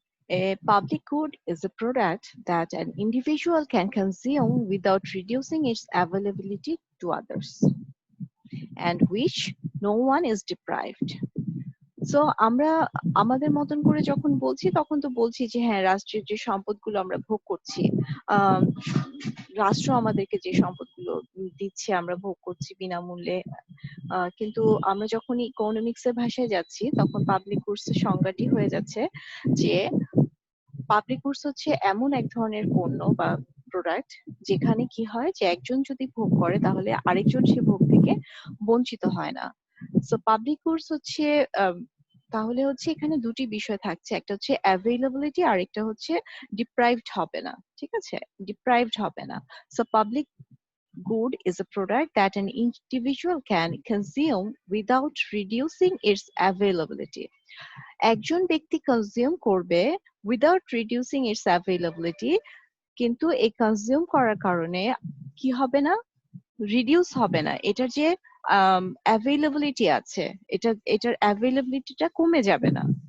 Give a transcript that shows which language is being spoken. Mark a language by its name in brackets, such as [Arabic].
[English] A public good is a product that an individual can consume without reducing its availability to others, and which no one is deprived. [Bangla] So আমরা আমাদের মতন করে যখন বলছি, তখন তো বলছি যে হ্যাঁ, রাষ্ট্রের যে সম্পদগুলো আমরা ভোগ করছি, আহ রাষ্ট্র আমাদেরকে যে সম্পদগুলো দিচ্ছে আমরা ভোগ করছি বিনামূল্যে। কিন্তু আমরা যখন ইকোনমিক্স এর ভাষায় যাচ্ছি, তখন পাবলিক গুডস এর সংজ্ঞাটি হয়ে যাচ্ছে যে পাবলিক গুডস হচ্ছে এমন এক ধরনের পণ্য বা প্রোডাক্ট, যেখানে কি হয় যে একজন যদি ভোগ করে তাহলে আরেকজন সে ভোগ থেকে বঞ্চিত হয় না। সো পাবলিক গুডস হচ্ছে তাহলে হচ্ছে এখানে দুটি বিষয় থাকছে, একটা হচ্ছে অ্যাভেলেবিলিটি আর একটা হচ্ছে ডিপ্রাইভড হবে না। ঠিক আছে, ডিপ্রাইভড হবে না। [English] So public good is a product that an individual can consume without reducing its availability. [Bangla] একজন ব্যক্তি কনজিউম করবে [English] without reducing its availability, [Bangla] কিন্তু এই কনজিউম করার কারণে কি হবে না, রিডিউস হবে না, এটার যে অ্যাভেলেবিলিটি আছে, এটার অ্যাভেলেবিলিটিটা কমে যাবে না।